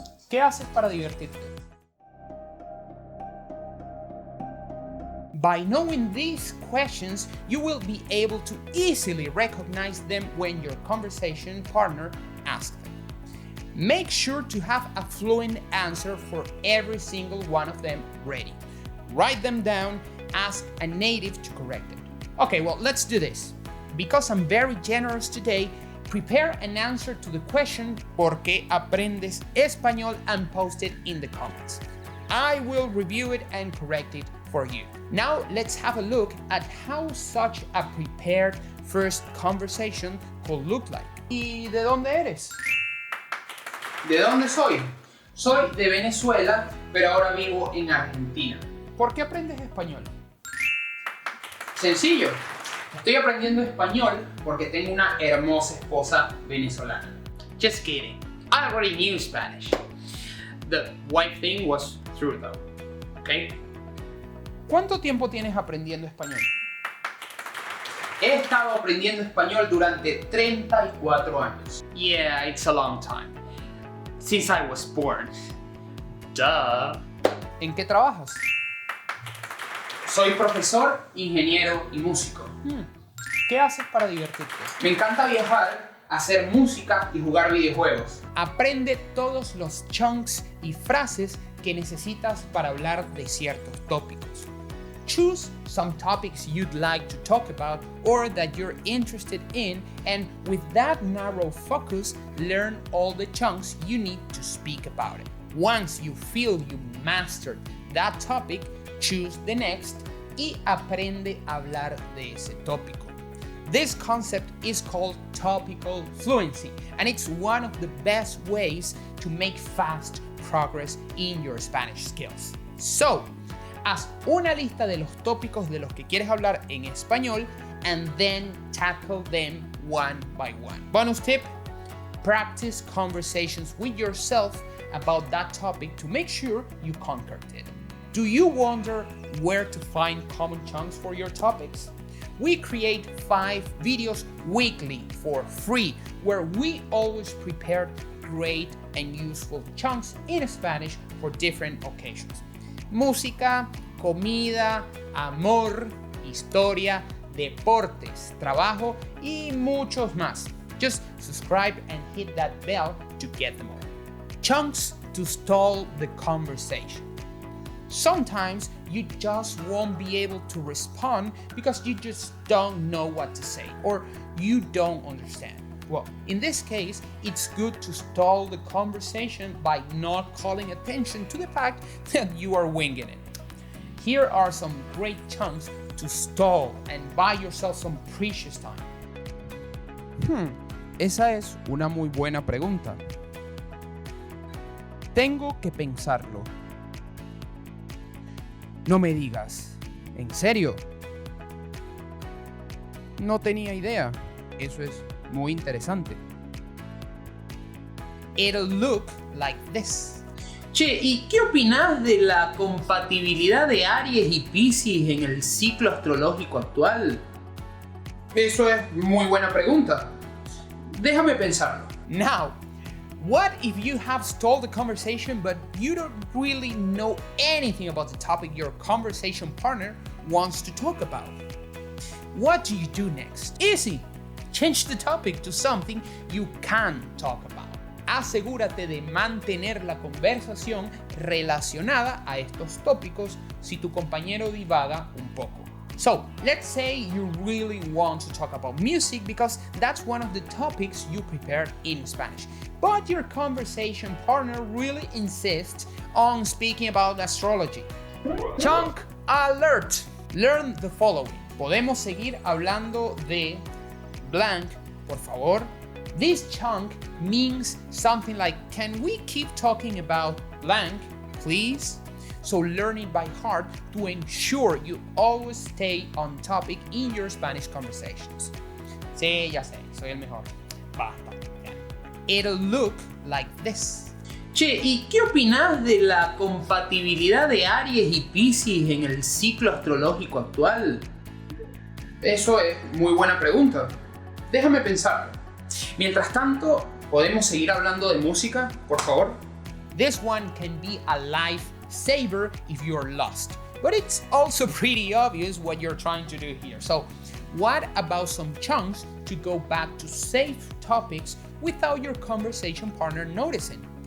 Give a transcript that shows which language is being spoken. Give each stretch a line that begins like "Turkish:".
Spanish: ¿Qué haces para divertirte?
English: By knowing these questions, you will be able to easily recognize them when your conversation partner asks them. Make sure to have a fluent answer for every single one of them ready. Write them down, ask a native to correct it. Okay, well, let's do this. Because I'm very generous today, prepare an answer to the question
Spanish: ¿Por qué aprendes español?
English: And post it in the comments. I will review it and correct it for you. Now let's have a look at how such a prepared first conversation could look like.
Spanish: ¿Y de dónde eres? ¿De dónde soy? Soy de Venezuela, pero ahora vivo en Argentina. ¿Por qué aprendes español? Sencillo. Estoy aprendiendo español porque tengo una hermosa esposa venezolana.
English: Just kidding. I already knew Spanish. The wife thing was true though. Okay?
Spanish: ¿Cuánto tiempo tienes aprendiendo español? He estado aprendiendo español durante 34 años.
English: Yeah, it's a long time. Since I was born. Duh.
Spanish: ¿En qué trabajas? Soy profesor, ingeniero y músico. ¿Qué haces para divertirte? Me encanta viajar, hacer música y jugar videojuegos. Aprende todos los chunks y frases que necesitas para hablar de ciertos tópicos.
English: Choose some topics you'd like to talk about or that you're interested in, and with that narrow focus, learn all the chunks you need to speak about it. Once you feel you mastered that topic, choose the next
Spanish: y aprende a hablar de ese tópico.
English: This concept is called topical fluency, and it's one of the best ways to make fast progress in your Spanish skills.
Spanish: So, haz una lista de los tópicos de los que quieres hablar en español
English: and then tackle them one by one. Bonus tip, practice conversations with yourself about that topic to make sure you conquered it. Do you wonder where to find common chunks for your topics? We create 5 videos weekly for free where we always prepare great and useful chunks in Spanish for different occasions.
Spanish: Música, comida, amor, historia, deportes, trabajo y muchos más.
English: Just subscribe and hit that bell to get them all. Chunks to stall the conversation. Sometimes you just won't be able to respond because you just don't know what to say or you don't understand. Well, in this case, it's good to stall the conversation by not calling attention to the fact that you are winging it. Here are some great chunks to stall and buy yourself some precious time.
Spanish: Esa es una muy buena pregunta. Tengo que pensarlo. No me digas. ¿En serio? No tenía idea. Eso es muy interesante.
English: It'll look like this.
Spanish: Che, ¿y qué opinás de la compatibilidad de Aries y Piscis en el ciclo astrológico actual? Eso es muy buena pregunta. Déjame pensarlo.
English: Now, what if you have stalled the conversation but you don't really know anything about the topic your conversation partner wants to talk about? What do you do next? Easy. Change the topic to something you can talk about.
Spanish: Asegúrate de mantener la conversación relacionada a estos tópicos si tu compañero divaga un poco.
English: So, let's say you really want to talk about music because that's one of the topics you prepared in Spanish. But your conversation partner really insists on speaking about astrology. Chunk alert! Learn the following.
Spanish: Podemos seguir hablando de blank, por favor.
English: This chunk means something like, can we keep talking about blank, please? So learn it by heart to ensure you always stay on topic in your Spanish conversations.
Spanish: Sí, ya sé, soy el mejor. Basta.
English: It'll look like this.
Spanish: Che, ¿y qué opinás de la compatibilidad de Aries y Piscis en el ciclo astrológico actual? Eso es muy buena pregunta. Déjame pensarlo. Mientras tanto, ¿podemos seguir hablando de música, por favor?
English: This one can be a lifesaver if you're lost, but it's also pretty obvious what you're trying to do here. So, what about some chunks to go back to safe topics without your conversation partner noticing?